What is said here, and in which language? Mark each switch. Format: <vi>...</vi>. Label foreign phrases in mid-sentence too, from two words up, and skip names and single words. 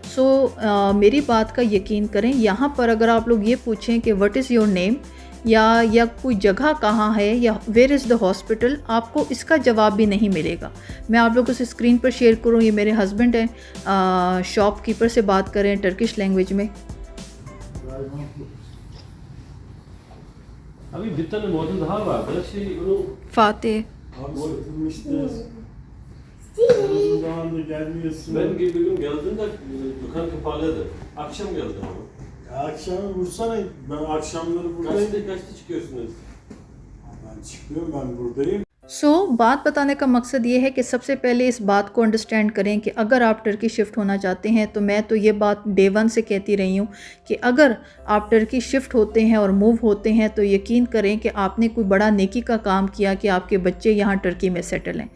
<hi>सो मेरी बात का यकीन करें, यहाँ पर अगर आप लोग ये पूछें कि</hi> <en>what is your name</en> <hi>या कोई जगह कहाँ है या</hi> <en>where is the hospital,</en> <hi>आपको इसका जवाब भी नहीं मिलेगा। मैं आप लोगों से स्क्रीन पर शेयर करूँ, ये मेरे हस्बैंड हैं, शॉपकीपर से बात करें</hi> <en>Turkish language</en> <hi>में।</hi> <tr>Abi bir tane model daha var. Her şey onu फ़ाते Uzun zamandır gelmiyorsun. ben bir gün geldim de dükkan kapalıydı. Akşam geldim ama. Ya akşam vursana. Ben akşamları buradayım. Kaçta çıkıyorsunuz? Ben çıkıyorum, ben buradayım.</tr> <hi>बात बताने का मकसद ये है कि सबसे पहले इस बात को अंडरस्टैंड करें कि अगर आप टर्की शिफ्ट होना चाहते हैं, तो मैं तो ये बात डे 1 से कहती रही हूँ कि अगर आप टर्की शिफ्ट होते हैं और मूव होते हैं तो यकीन करें कि आपने कोई बड़ा नेकी का काम किया कि आपके बच्चे यहाँ टर्की में सेटल हैं।</hi>